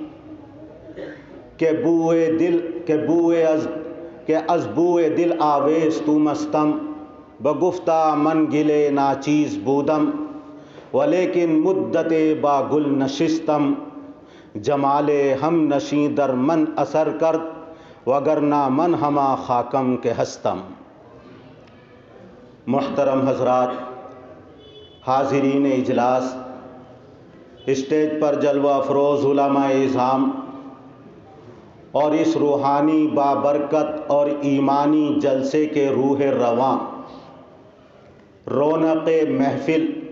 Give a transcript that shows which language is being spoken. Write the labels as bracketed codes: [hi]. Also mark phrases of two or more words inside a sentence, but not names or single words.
[fa] کہ از بوئے دل آویز تو مستم بگفتہ من گلے ناچیز بودم ولیکن مدت با گل نشستم جمال ہم نشیں در من اثر کرد وگرنہ من ہما خاکم کے ہستم [ur] محترم حضرات، حاضرین اجلاس، اسٹیج پر جلوہ افروز علماء اعظام اور اس روحانی بابرکت اور ایمانی جلسے کے روح رواں رونق محفل